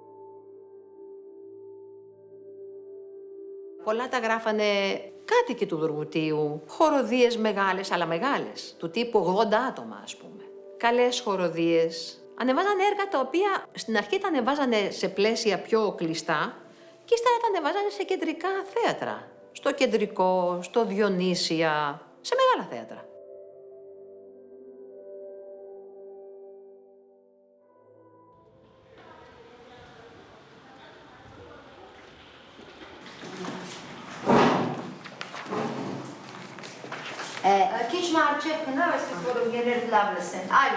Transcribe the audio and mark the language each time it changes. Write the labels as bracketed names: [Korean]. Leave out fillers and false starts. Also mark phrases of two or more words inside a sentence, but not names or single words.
[Greek] Πολλά τα γράφανε κάτοικοι του Δουργουτίου, χοροδίες μεγάλες, αλλά μεγάλες, του τύπου 80 άτομα, ας πούμε. Καλές χοροδίες. Ανεβάζανε έργα τα οποία στην αρχή τα ανεβάζανε σε πλαίσια πιο κλειστά και ύστερα τα ανεβάζανε σε κεντρικά θέατρα. Στο Κεντρικό, στο Διονύσια, σε μεγάλα θέατρα. [Armenian] Քիչ մարջև գնա, այսպես որ ընկերներդ լավ լսեն։ Այո։